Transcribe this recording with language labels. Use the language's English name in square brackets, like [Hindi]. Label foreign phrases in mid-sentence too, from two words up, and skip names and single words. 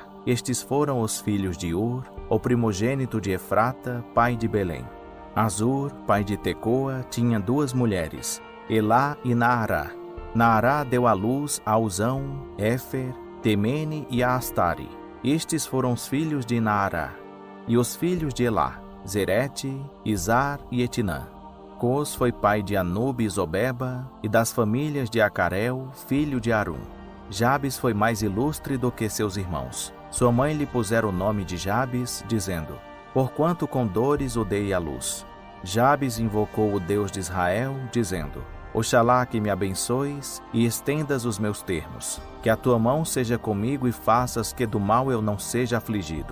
[Portuguese] Estes foram os filhos de Ur, o primogênito de Efrata, pai de Belém. Azur, pai de Tecoa, tinha 2 mulheres, Elá e Naará. Naará deu à luz a Uzão, Éfer, Temene e a Astari. Estes foram os filhos de Naará. E os filhos de Elá: Zerete, Izar e Etinã. Cos foi pai de Anube e Zobeba, e das famílias de Acarel, filho de Arum. Jabes foi mais ilustre do que seus irmãos. Sua mãe lhe pusera o nome de Jabes, dizendo: porquanto com dores o dei à luz. Jabes invocou o Deus de Israel, dizendo: oxalá que me abençoes e estendas os meus termos, que a tua mão seja comigo e faças que do mal eu não seja afligido.